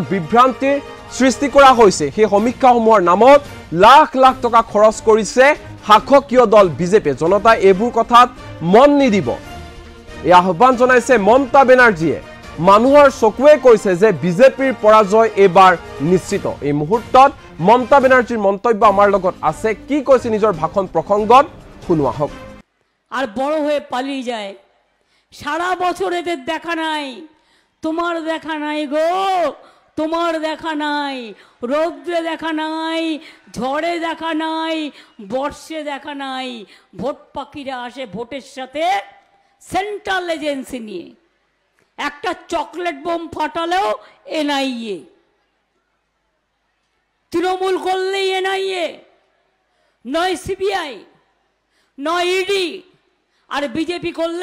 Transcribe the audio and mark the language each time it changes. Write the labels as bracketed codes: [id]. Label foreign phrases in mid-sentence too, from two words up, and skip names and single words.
[as] বিভ্ৰান্তিৰ সৃষ্টি কৰা হৈছে সেই সমীক্ষাসমূহৰ নামত লাখ লাখ টকা খৰচ কৰিছে শাসকীয় দল বিজেপি জনতা এইবোৰ কথাত মন নিদিব এই আহ্বান জনাইছে মমতা বেনাৰ্জীয়ে মানুহৰ চকুৱে কৈছে যে বিজেপিৰ পৰাজয় এবাৰ নিশ্চিত এই মুহূৰ্তত মমতা বেনাৰ্জীৰ মন্তব্য আমাৰ লগত আছে কি কৈছে নিজৰ ভাষণ প্ৰসংগত শুনোৱা হোক [bn] আর বড় হয়ে পালিয়ে যায় সারা বছর এদের দেখা নাই তোমার দেখা নাই গো তোমার দেখা নাই রৌদ্রে দেখা নাই ঝড়ে দেখা নাই বর্ষে দেখা নাই ভোট পাখিরা আসে ভোটের সাথে [en] central agency [bn] নিয়ে একটা চকলেট বোম ফাটালেও এনআইএ তৃণমূল করলেই এনআইএ নয় সিবিআই নয় ইডি আর বিজেপি করলে